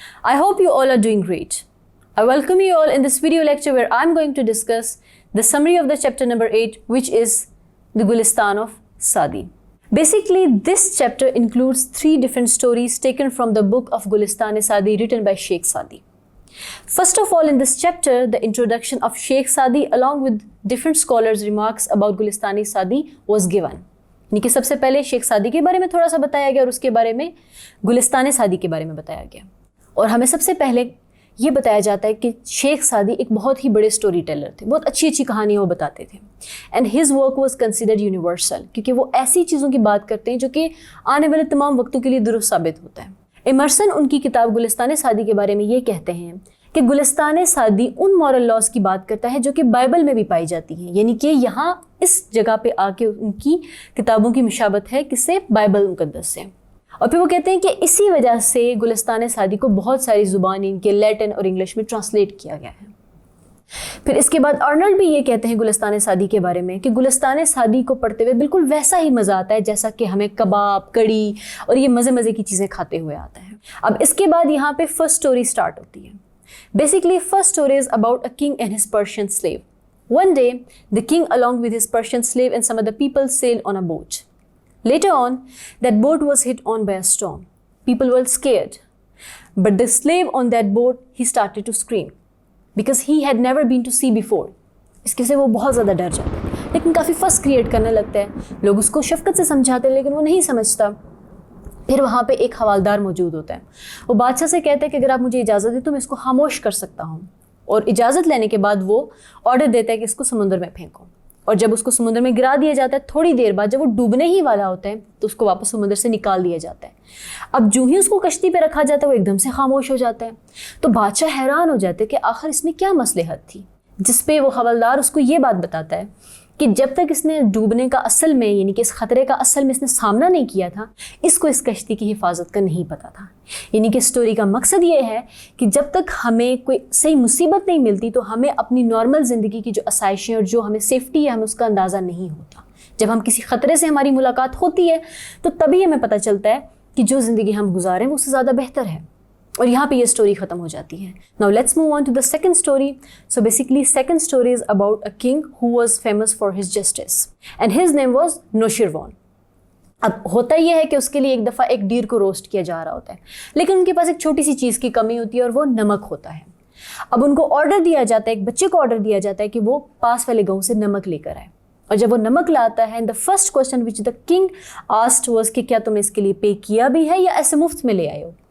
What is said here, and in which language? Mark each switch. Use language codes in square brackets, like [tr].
[en] I hope you all are doing great. I welcome you all in this video lecture where I'm going to discuss the summary of the chapter number 8, which is the Gulistan of Saadi. Basically, this chapter includes 3 different stories taken from the book of Gulistan Saadi written by Sheikh Saadi. First of all, in this chapter, the introduction of Sheikh Saadi along with different scholars' remarks about Gulistan Saadi was given. [ur] یعنی کہ سب سے پہلے شیخ Saadi کے بارے میں تھوڑا سا بتایا گیا اور اس کے بارے میں گلستان سعدی کے بارے میں بتایا گیا. اور ہمیں سب سے پہلے یہ بتایا جاتا ہے کہ شیخ سعدی ایک بہت ہی بڑے سٹوری ٹیلر تھے, بہت اچھی اچھی کہانیاں وہ بتاتے تھے. [en] and his work was considered universal, [ur] کیونکہ وہ ایسی چیزوں کی بات کرتے ہیں جو کہ آنے والے تمام وقتوں کے لیے درست ثابت ہوتا ہے. ایمرسن ان کی کتاب گلستان سعدی کے بارے میں یہ کہتے ہیں کہ گلستان سعدی ان مورل لاز کی بات کرتا ہے جو کہ بائبل میں بھی پائی جاتی ہیں. یعنی کہ یہاں اس جگہ پہ آ کے ان کی کتابوں کی مشابت ہے کس سے, بائبل مقدس سے. اور پھر وہ کہتے ہیں کہ اسی وجہ سے گلستان سعدی کو بہت ساری زبان ان کے لیٹن اور انگلش میں ٹرانسلیٹ کیا گیا ہے. پھر اس کے بعد آرنلڈ بھی یہ کہتے ہیں گلستان سعدی کے بارے میں کہ گلستان سعدی کو پڑھتے ہوئے بالکل ویسا ہی مزہ آتا ہے جیسا کہ ہمیں کباب, کڑی اور یہ مزے مزے کی چیزیں کھاتے ہوئے آتا ہے. اب اس کے بعد یہاں پہ فرسٹ سٹوری سٹارٹ ہوتی ہے. [en] Basically, first story is about a king and his Persian slave. One day, the king along with his Persian slave and some other people sailed on a boat. Later on, that boat was hit on by a storm. People were scared. But the slave on that boat, he started to scream because he had never been to sea before. [ur] اس کے سے وہ بہت زیادہ ڈر جاتا ہے, لیکن کافی فس کریٹ کرنے لگتا ہے. لوگ اس کو شفقت سے سمجھاتے ہیں لیکن وہ نہیں سمجھتا. پھر وہاں پہ ایک حوالدار موجود ہوتا ہے. وہ بادشاہ سے کہتا ہے کہ اگر آپ مجھے اجازت دیں تو میں اس کو خاموش کر سکتا ہوں. اور اجازت لینے کے بعد وہ آرڈر دیتا ہے کہ اس کو سمندر میں پھینکو. اور جب اس کو سمندر میں گرا دیا جاتا ہے, تھوڑی دیر بعد جب وہ ڈوبنے ہی والا ہوتا ہے تو اس کو واپس سمندر سے نکال دیا جاتا ہے. اب جو ہی اس کو کشتی پہ رکھا جاتا ہے وہ ایک دم سے خاموش ہو جاتا ہے. تو بادشاہ حیران ہو جاتے کہ آخر اس میں کیا مصلحت تھی, جس پہ وہ حوالدار اس کو یہ بات بتاتا ہے کہ جب تک اس نے ڈوبنے کا اصل میں یعنی کہ اس خطرے کا اصل میں اس نے سامنا نہیں کیا تھا, اس کو اس کشتی کی حفاظت کا نہیں پتہ تھا. یعنی کہ اسٹوری کا مقصد یہ ہے کہ جب تک ہمیں کوئی صحیح مصیبت نہیں ملتی تو ہمیں اپنی نارمل زندگی کی جو آسائشیں اور جو ہمیں سیفٹی ہے ہمیں اس کا اندازہ نہیں ہوتا. جب ہم کسی خطرے سے ہماری ملاقات ہوتی ہے تو تبھی ہمیں پتہ چلتا ہے کہ جو زندگی ہم گزاریں وہ اس سے زیادہ بہتر ہے. اور یہاں پہ یہ سٹوری ختم ہو جاتی ہے. [en] Now let's move on to the second story. So basically second story is about a king who was famous for his justice and his name was Noshirwan. [ur] اب ہوتا یہ ہے کہ اس کے لیے ایک دفعہ ایک ڈیر کو روسٹ کیا جا رہا ہوتا ہے, لیکن ان کے پاس ایک چھوٹی سی چیز کی کمی ہوتی ہے اور وہ نمک ہوتا ہے. اب ان کو آرڈر دیا جاتا ہے, ایک بچے کو آرڈر دیا جاتا ہے کہ وہ پاس والے گاؤں سے نمک لے کر آئے. اور جب وہ نمک لاتا ہے, [en] the first question which the king asked was [ur] کہ کیا تم نے اس کے لیے پے کیا بھی ہے یا ایسے مفت میں لے آئے ہو.